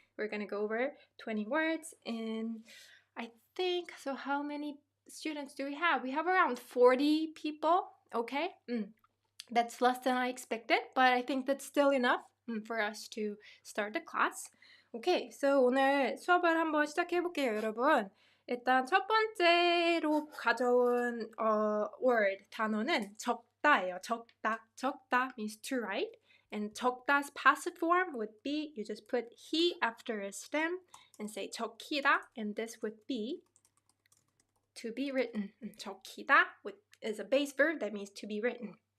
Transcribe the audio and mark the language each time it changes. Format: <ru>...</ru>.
<en>We're going to go over 20 words, and I think, so how many students do we have? We have around 40 people, okay? That's less than I expected, but I think that's still enough for us to start the class. Okay, so</en> <ko>오늘 수업을 한번 시작해볼게요, 여러분. 일단 첫 번째로 가져온 word, 단어는 적다예요.</ko> <en>적다 means to write. And 적다's passive form would be, you just put he after a stem and say 적히다, and this would be to be written. 적히다 is a base verb that means to be written.</en>